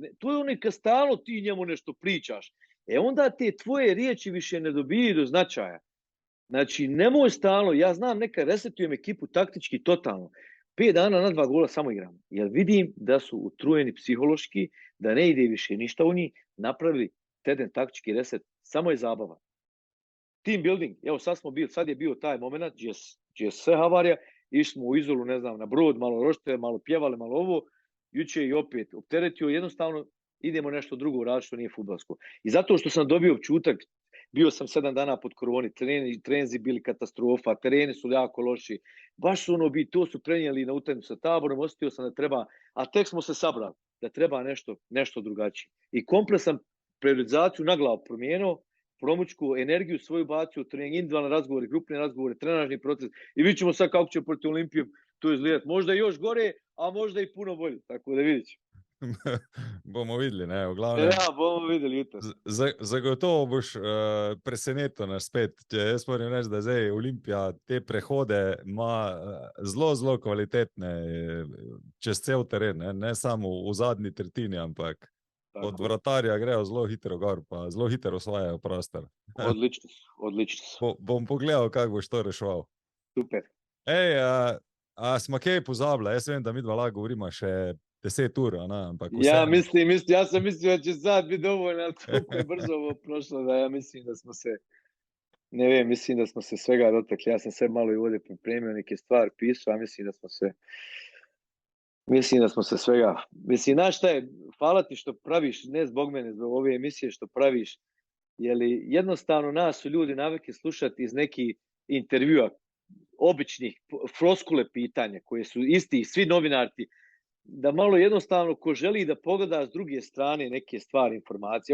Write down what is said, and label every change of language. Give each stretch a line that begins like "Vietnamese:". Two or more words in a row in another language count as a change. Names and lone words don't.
Bosnian: To je onaj kad stalno ti njemu nešto pričaš. Onda te tvoje riječi više ne dobiju do značaja. Znači, nemoj stalno, ja znam, neka resetujem ekipu taktički totalno. 5 dana na 2 gola samo igram. Jer vidim da su utrujeni psihološki, da ne ide više ništa u njih, napravili teden taktički reset, samo je zabava.
English: Team building,
Bosnian: evo sad je bio taj moment gdje je sve havarija, išli smo u Izolu, ne znam, na Brod, malo rošte, malo pjevali, malo ovo, juče i opet opteretio, jednostavno idemo nešto drugo raditi što nije fudbalsko. I zato što sam dobio čutak, bio sam 7 dana pod koroni, trenzi bili katastrofa, tereni su jako loši, baš su to su prenijeli na utakmicu sa Taborom, osjetio sam da treba, a tek smo se sabrali, da treba nešto drugačije. I komplet sam periodizaciju na glavu promijenio, promučku energiju svoju bacio, trening, individualne razgovore, grupne razgovore, trenažni proces i vidjet ćemo sad kako će protiv Olimpije to izgledati. Možda još gore, a možda i puno bolje, tako da vidjet ćemo.
Slovenian: Bomo videli, ne, v glavnem. Ja, bomo videli jutro. Zagotovo boš presenetil nas spet. Jaz moram reči, da zdaj Olimpija te prehode ima zelo kvalitetne čez cel teren, ne samo v zadnji tretjini, ampak od vratarja grejo zelo hitro gor, pa zelo hitro osvajajo prostor. Odlično so. Bom pogledal, kako boš to reševal. Super. Ej, a smo kaj pozabila? Jaz vem, da mi dva lahko govorimo še 10 ur, ampak vse...
Bosnian: Ja sam mislio da će sad biti dovoljno, ali toliko je brzo ovo prošlo da ja mislim da smo se,
Slovenian: ne vem,
Bosnian: mislim da smo se svega dotakli. Ja sam sve malo i ovdje pripremio neke stvari, pisao, a mislim da smo se svega, znaš šta je, hvala ti što praviš, ne zbog mene, zbog ove emisije što praviš, jer jednostavno nas su ljudi navikli slušati iz nekih intervjua, običnih floskule pitanja koje su isti, svi novinarti, da malo jednostavno ko želi da pogleda s druge strane neke stvari, informacije.